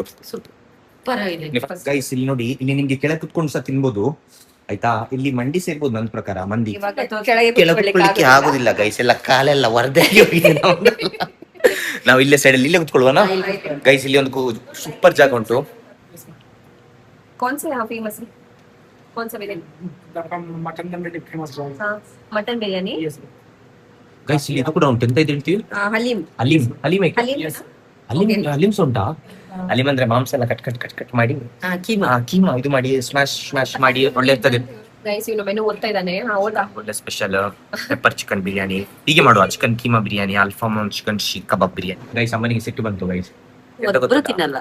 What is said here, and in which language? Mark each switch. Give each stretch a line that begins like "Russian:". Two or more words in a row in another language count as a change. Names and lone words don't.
Kannada: ಪರವಾಗಿಲ್ಲ. ಗೈಸ್ ಇಲ್ಲಿ ನೋಡಿ, ಇಲ್ಲಿ ನಿಮ್ಗೆ ಕೆಳಗೆ ಕುತ್ಕೊಂಡು ಸಹ ತಿನ್ಬೋದು ಆಯ್ತಾ. ಇಲ್ಲಿ ಮಂಡಿ ಸೇರ್ಬೋದು ನನ್ನ ಪ್ರಕಾರ. ಮಂದಿ ಕೆಳಗೆ ಕುತ್ಕೊಳ್ಳಿಕ್ಕೆ ಆಗುದಿಲ್ಲ ಗೈಸ್, ಎಲ್ಲ ಕಾಲೆಲ್ಲ ವರದೆ ಆಗಿ ಹೋಗಿದೆ. ನಾವು ಇಲ್ಲೇ ಸೈಡ್ ಅಲ್ಲಿ ಇಲ್ಲೇ ಕುತ್ಕೊಳ್ಳುವನ ಗೈಸ್. ಇಲ್ಲಿ ಒಂದು ಸೂಪರ್ ಜಾಗ ಉಂಟು.
Hindi: कौन से यहाँ फेमस है? कौन सा बिरयानी? मटन दम बिरयानी फेमस है। हाँ, मटन बिरयानी.
Kannada: ಗೈಸ್ ಇಲ್ಲಿ ಇದು ಕೂಡ ಉಂಟು. ಎಂತ ಇದು ಹೇಳ್ತೀವಿ?
Hindi: हलीम.
Kannada: ಹಲೀಮ್. ಹಲೀಮ್
Hindi: हलीम है ना?
Kannada: ಹಲೀಮ್ಸ್ ಉಂಟಾ? ಹಲೀಮ್ ಅಂದ್ರೆ ಮಾಂಸ ಎಲ್ಲ
English: cut cut cut cut
Kannada: ಮಾಡಿ ಕೀಮಾ ಇದು ಮಾಡಿ ಸ್ಮ್ಯಾಶ್ ಮಾಡಿ ಒಳ್ಳೆ ಇರ್ತದೆ ಗೈಸ್. ಇವನು ಮೆನು ಓದ್ತಾ ಇದ್ದಾನೆ. ಓದಾ. ಒಳ್ಳೆ ಸ್ಪೆಷಲ್ ಪೆಪ್ಪರ್ ಚಿಕನ್ ಬಿರಿಯಾನಿ ಹೀಗೆ ಮಾಡುವ. ಚಿಕನ್ ಕೀಮಾ ಬಿರಿಯಾನಿ, ಅಲ್ಫಾಮ್ ಚಿಕನ್ ಕಬಾಬ್ ಬಿರಿಯಾನಿ. ಗೈಸ್ ಅಮ್ಮನಿಗೆ ಸಿಟ್ಟು ಬಂತು ಗೈಸ್. ಒಬ್ರು ತಿನ್ನಲ್ಲ.